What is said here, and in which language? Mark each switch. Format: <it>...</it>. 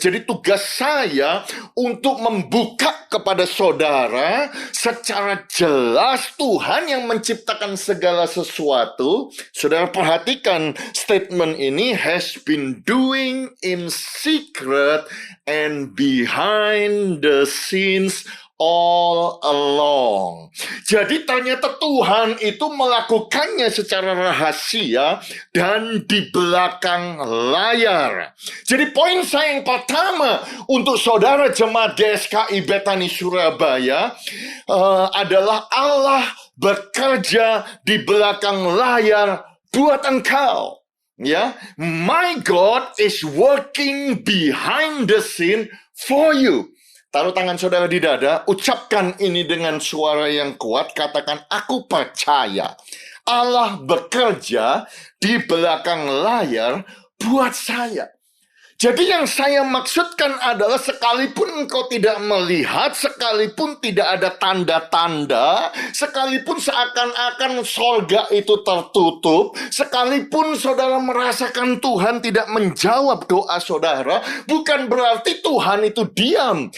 <id>Jadi tugas saya untuk membuka kepada saudara secara jelas Tuhan yang menciptakan segala sesuatu. Saudara perhatikan statement ini,</id> <en>has been doing in secret and behind the scenes all along.</en> <id>Jadi ternyata Tuhan itu melakukannya secara rahasia dan di belakang layar. Jadi poin saya yang pertama untuk saudara jemaat GSKI Bethany Surabaya adalah Allah bekerja di belakang layar buat engkau.</id> <en>Ya, my God is working behind the scene for you.</en> <id>Taruh tangan saudara di dada, ucapkan ini dengan suara yang kuat, katakan, aku percaya Allah bekerja di belakang layar buat saya. Jadi yang saya maksudkan adalah sekalipun engkau tidak melihat, sekalipun tidak ada tanda-tanda, sekalipun seakan-akan sorga itu tertutup, sekalipun saudara merasakan Tuhan tidak menjawab doa saudara, bukan berarti Tuhan itu diam.</id>